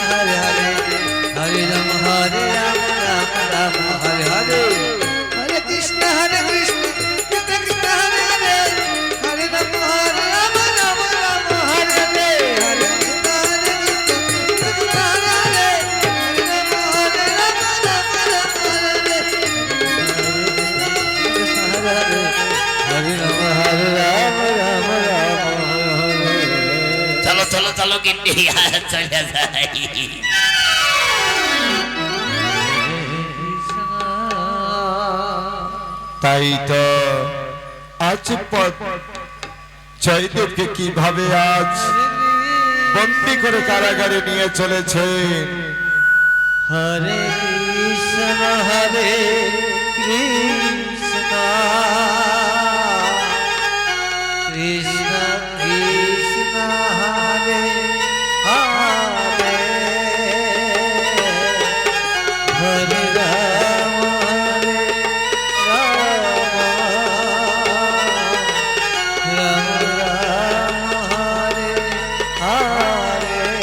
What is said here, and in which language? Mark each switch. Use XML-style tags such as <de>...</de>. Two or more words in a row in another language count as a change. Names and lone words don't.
<sa>Hare Hare Hare Rama Hare Rama Rama Rama Hare Hare Hare Krishna Krishna Krishna Hare Hare Hare Rama Hare Rama Rama Rama Hare Hare Hare Krishna Krishna Hare Hare Hare Rama Hare Rama Rama Rama Hare Hare Hare Rama Hare Rama Rama Rama</sa> <bn>চলো চলো চলো গিন্নি চলে যাই তাই তো আজ জয়দেবকে কিভাবে আজ বন্দি করে কারাগারে নিয়ে চলেছে।</bn> <sa>Hare Krishna Hare Krishna Krishna Krishna Hare Hare Hare Rama Hare Rama Rama Rama Hare Hare</sa>